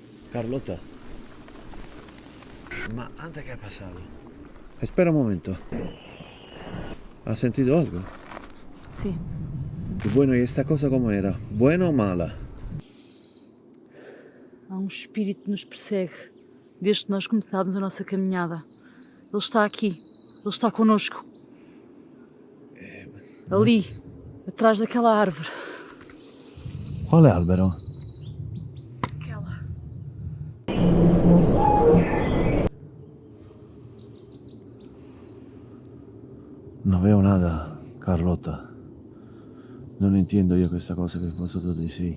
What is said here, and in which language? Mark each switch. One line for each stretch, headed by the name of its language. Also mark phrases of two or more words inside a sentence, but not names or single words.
Spanish: Carlota. Ma antes que ha pasado. Espera un momento. ¿Has sentido algo?
Portuguese: Sim.
Spanish: Y bueno, ¿y esta cosa cómo era? ¿Buena o mala?
Portuguese: Há um espírito que nos persegue desde que nós começámos a nossa caminhada. Ele está aqui. Ele está connosco. Ali, atrás daquela árvore.
Italian: Quale albero?
Portuguese: Aquela.
Spanish: No veo nada, Carlota.
Italian: Non entiendo io questa cosa che
Spanish: vosotros decís.